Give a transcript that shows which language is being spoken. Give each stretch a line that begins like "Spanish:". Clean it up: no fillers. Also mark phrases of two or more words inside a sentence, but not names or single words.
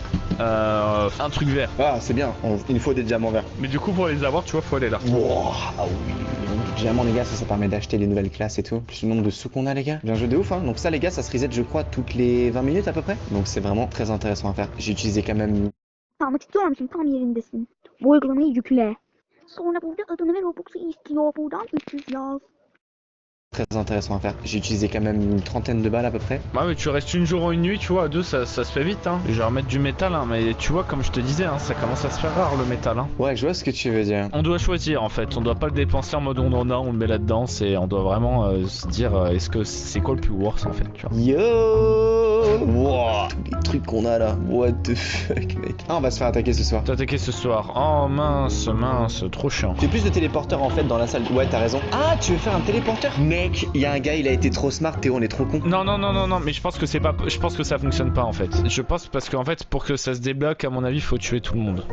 French: Un truc vert. Ah c'est bien, il nous faut des diamants verts. Mais du coup pour les avoir tu vois faut aller là. Wow, ah oui. Diamants les gars, ça permet d'acheter les nouvelles classes et tout. Plus le nombre de sous qu'on a les gars. Bien joué de ouf hein. Donc ça les gars ça se reset je crois toutes les 20 minutes à peu près. Donc c'est vraiment très intéressant à faire. J'ai utilisé quand même...
Turkish: Almak istiyor musun? Tam yerindesin. Bu uygulamayı yükle. Sonra burada adını ve Robux'u istiyor. Buradan 300 yaz.
French: Très intéressant à faire. J'ai utilisé quand même une trentaine de balles à peu près. Ouais mais tu restes une jour ou une nuit tu vois, à deux ça se fait vite hein. Je vais remettre du métal hein, mais tu vois comme je te disais hein, ça commence à se faire rare le métal hein. Ouais je vois ce que tu veux dire. On doit choisir en fait, on doit pas le dépenser en mode on en a, on le met là-dedans, on doit vraiment se dire est-ce que c'est quoi le plus worth en fait tu vois. Yo wow. Tous les trucs qu'on a là.
English: What the fuck mec.
French: Ah on va se faire attaquer ce soir. T'as attaqué ce soir. Oh mince, trop chiant. J'ai plus de téléporteurs en fait dans la salle. Ouais t'as raison. Ah tu veux faire un téléporteur? Mec, il y a un gars il a été trop smart, Théo on est trop con. Non, mais je pense que c'est pas. Je pense que ça fonctionne pas en fait. Je pense parce qu'en fait, pour que ça se débloque, à mon avis, faut tuer tout le monde.